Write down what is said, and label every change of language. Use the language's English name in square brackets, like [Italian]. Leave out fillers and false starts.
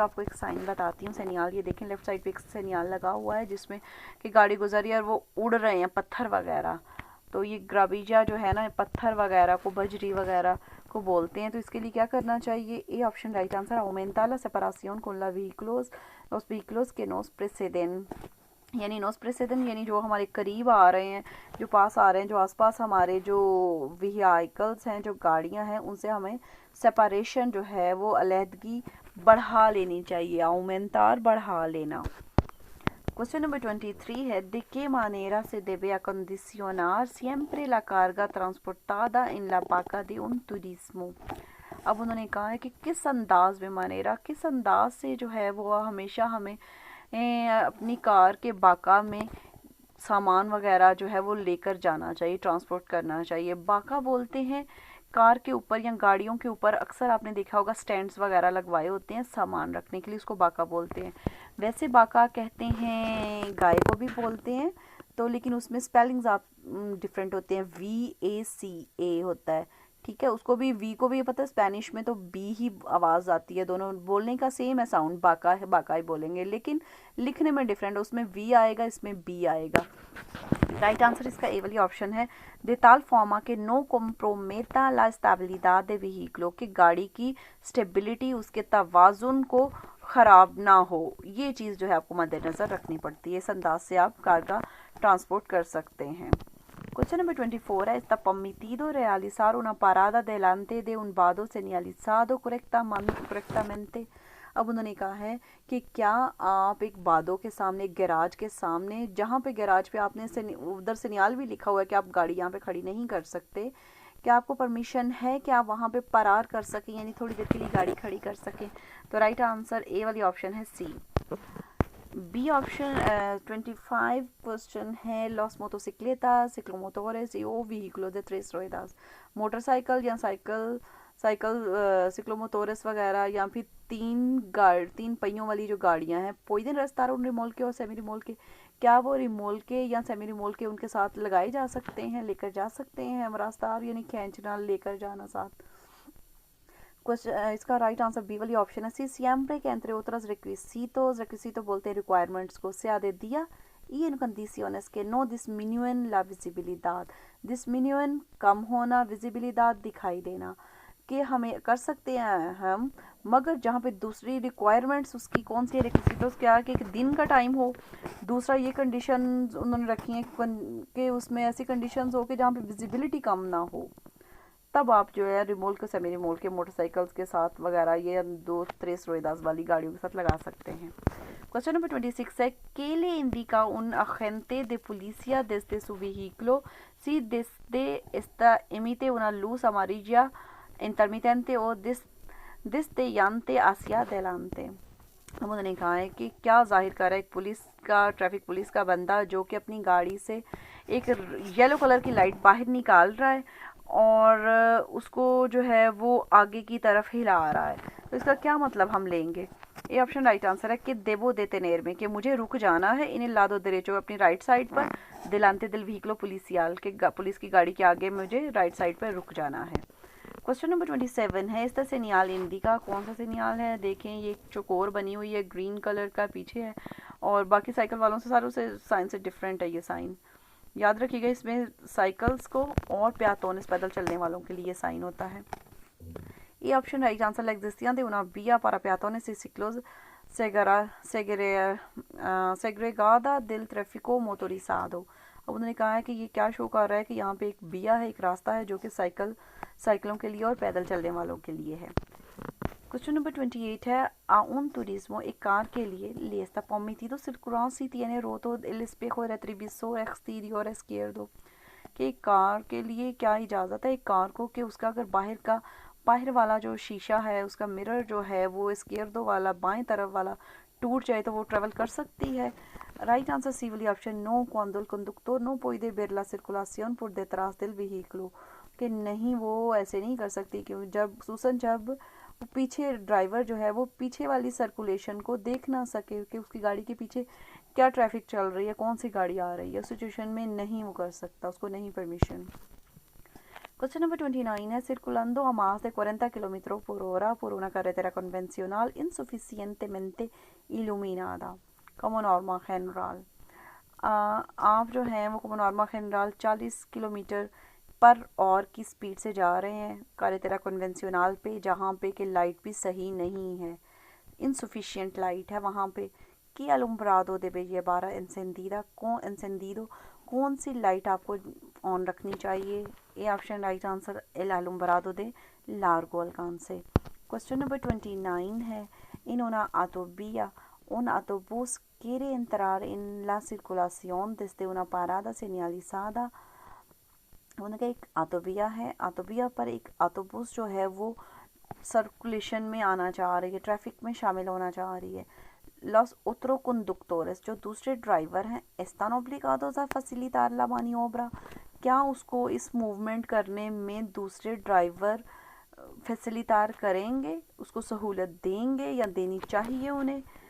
[Hindi] मैं आपको एक साइन बताती हूँ, सेनियाल, ये देखें लेफ्ट साइड पे एक सेनियाल लगा हुआ है जिसमें कि गाड़ी गुजरी और वो उड़ रहे हैं पत्थर वगैरह, तो ये ग्राविजा जो है ना पत्थर वगैरह को, बजरी वगैरह को बोलते हैं। तो इसके लिए क्या करना चाहिए, A option right answer, [Spanish] aumentar la separación con los vehículos que nos preceden, [Hindi] यानी नोस प्रेसिडेंट, यानी जो हमारे करीब आ रहे हैं, जो पास आ रहे हैं, जो आसपास हमारे जो व्हीकल्स हैं, जो गाड़ियां हैं, उनसे हमें सेपरेशन जो है वो अलहदगी बढ़ा लेनी चाहिए, aumentar बढ़ा लेना। [Spanish] Cuestión número 23 है, ¿de qué manera se debe acondicionar siempre la carga transportada en la vaca de un turismo? [Hindi] अब उन्होंने कहा है कि किस अंदाज में, मानेरा किस अंदाज से जो है वो हमेशा हमें अपनी कार के बाका में सामान वगैरह जो है वो लेकर जाना चाहिए, ट्रांसपोर्ट करना चाहिए। बाका बोलते हैं कार के ऊपर या गाड़ियों के ऊपर अक्सर आपने देखा होगा स्टैंड्स वगैरह लगवाए होते हैं सामान रखने के लिए, उसको बाका बोलते हैं। वैसे बाका कहते हैं गाय को भी बोलते हैं, तो लेकिन उसमें स्पेलिंग्स आप डिफरेंट होते हैं, VACA होता है, ठीक है। उसको भी, वी को भी पता है स्पेनिश में तो बी ही आवाज़ आती है, दोनों बोलने का सेम है साउंड, बाका है, बाका ही बोलेंगे, लेकिन लिखने में डिफरेंट है, उसमें वी आएगा, इसमें बी आएगा। राइट आंसर इसका ए वाली ऑप्शन है, [Spanish] de tal forma que no comprometa la estabilidad de vehículo, [Hindi] कि गाड़ी की स्टेबिलिटी, उसके तवाज़ुन को ख़राब ना हो, ये चीज़ जो है आपको मद्देनज़र रखनी पड़ती है। इस अंदाज से आप कार का ट्रांसपोर्ट कर सकते हैं। [Spanish] Cuestión número 24 है, está permitido realizar una parada delante de un vado señalizado correctamente। [Hindi] अब उन्होंने कहा है कि क्या आप एक बादों के सामने, एक गैराज के सामने, जहाँ पे गैराज पे आपने उधर सेनियाल भी लिखा हुआ है कि आप गाड़ी यहाँ पे खड़ी नहीं कर सकते, क्या आपको परमिशन है कि आप वहाँ पे पारार कर सकें, यानी थोड़ी देर के लिए गाड़ी खड़ी कर सकें। तो राइट आंसर ए वाली ऑप्शन है सी। बी ऑप्शन 25 क्वेश्चन है, loss मोटोसिक्लेtas, [Spanish] ciclomotores y o vehículos de 3 ruedas, [Hindi] motorcycle या साइकिल सिक्लोमोटोरस वगैरह, या फिर तीन पहियों वाली जो गाड़ियां हैं, पुeden restar un remolque और सेमी रिमोल्के, क्या वो रिमोल्के या सेमी रिमोल्के उनके साथ लगाए जा सकते हैं, लेकर जा सकते हैं हम रास्तार, यानी खींचना, लेकर जाना साथ। इसका राइट आंसर बी वाली ऑप्शन है सी, [Spanish] siempre que entre otros requisitos, [Hindi] requisito बोलते हैं रिक्वायरमेंट्स को, [Spanish] sea de día y en condiciones que no disminuen la visibilidad, [Hindi] disminuen कम होना, visibilidad दिखाई देना, कि हमें कर सकते हैं हम, मगर जहाँ पे दूसरी रिक्वायरमेंट्स उसकी कौन सी है, किसी तो क्या है कि एक दिन का टाइम हो, दूसरा ये कंडीशन उन्होंने रखी है कि उसमें ऐसी कंडीशंस हो कि जहाँ पे विजिबिलिटी कम ना हो, तब आप जो है रिमोट के सेमी रिमोट के मोटरसाइकिल्स के साथ वगैरह ये दो [Spanish] tres ruedas [Hindi] वाली गाड़ियों के साथ लगा सकते हैं। [English] Question number 26 [Spanish] है que le indica un agente de policía desde su vehículo si desde esta emite una luz amarilla intermitente o destellante hacia adelante। [Hindi] हम उन्होंने कहा है कि क्या जाहिर कर रहा है एक पुलिस का, ट्रैफिक पुलिस का बंदा जो कि अपनी गाड़ी से एक येलो कलर की लाइट बाहर निकाल रहा है और उसको जो है वो आगे की तरफ हिला रहा है, तो इसका क्या मतलब हम लेंगे। ये ऑप्शन राइट आंसर है कि देवो देते नेर में, कि मुझे रुक जाना है इन्हें लादो देरेचो अपनी राइट साइड पर, [Spanish] दिलांते दिल व्हीकलो पुलिसियाल [Hindi] के पुलिस की गाड़ी के आगे मुझे राइट साइड पर रुक जाना है। क्वेश्चन नंबर 27 है इसका सेनियाल इंडिका, कौन सा सेनियाल है। देखें ये चौकोर बनी हुई है, ग्रीन कलर का पीछे है और बाकी साइकिल वालों से सारों से साइन से डिफरेंट है ये साइन। याद रखिएगा इसमें साइकिल्स को और पेatones पैदल चलने वालों के लिए साइन होता है। ये option right answer [Spanish] la existencia de una vía para peatones y ciclos segregada del tráfico motorizado। [Hindi] अब उन्होंने कहा है कि ये क्या शो कर रहा है कि यहाँ पे एक बिया है, एक रास्ता है जो कि साइकिलों के लिए और पैदल चलने वालों के लिए है। क्वेश्चन नंबर 28 है [Spanish] a un turismo, [Hindi] एक कार के लिए [Spanish] le está permitido circular si tiene roto el espejo retrovisor exterior izquierdo, [Hindi] कि एक कार के लिए क्या इजाज़त है एक कार को कि उसका अगर बाहर वाला जो शीशा है उसका मिरर जो है वो izquierdo वाला बाएं तरफ वाला टूट जाए तो वो ट्रेवल कर सकती है। राइट आंसर सी वाली option no, [Spanish] cuando el conductor no puede ver la circulación por detrás del vehículo, [Hindi] कि नहीं वो ऐसे नहीं कर सकती, क्यों जब पीछे ड्राइवर जो है वो पीछे वाली सर्कुलेशन को देख ना सके कि उसकी गाड़ी के पीछे क्या ट्रैफिक चल रही है, कौन सी गाड़ी आ रही है, उस सिचुएशन में नहीं वो कर सकता, उसको नहीं परमिशन। [English] Question number 29 [Spanish] है circulando a más de 40 kilómetros por hora por una carretera convencional insuficientemente iluminada como norma general। [Hindi] आप जो हैं वो [Spanish] como norma general [Hindi] 40 किलोमीटर पर और की स्पीड से जा रहे हैं [Spanish] carretera convencional [Hindi] पे, जहाँ पे कि लाइट भी सही नहीं है, insufficient लाइट है वहाँ पे। कि [Spanish] alumbrado debe llevar encendida encendido, [Hindi] कौन सी लाइट आपको ऑन रखनी चाहिए। ये option right answer [Spanish] el alumbrado de largo alcance। [Hindi] Question number 29 है [Spanish] in una autovía un autobús quiere entrar en la circulación desde una parada señalizada। [Hindi] उनका एक ऑटोविया है, ऑटोविया पर एक ऑटोबूस जो है वो सर्कुलेशन में आना चाह रही है, ट्रैफिक में शामिल होना चाह रही है। [Spanish] Los otros conductores, [Hindi] जो दूसरे ड्राइवर हैं, [Spanish] están obligados a facilitar la maniobra, [Hindi] क्या उसको इस मूवमेंट करने में दूसरे ड्राइवर फैसिलिटार करेंगे, उसको सहूलत देंगे या देनी चाहिए उन्हें।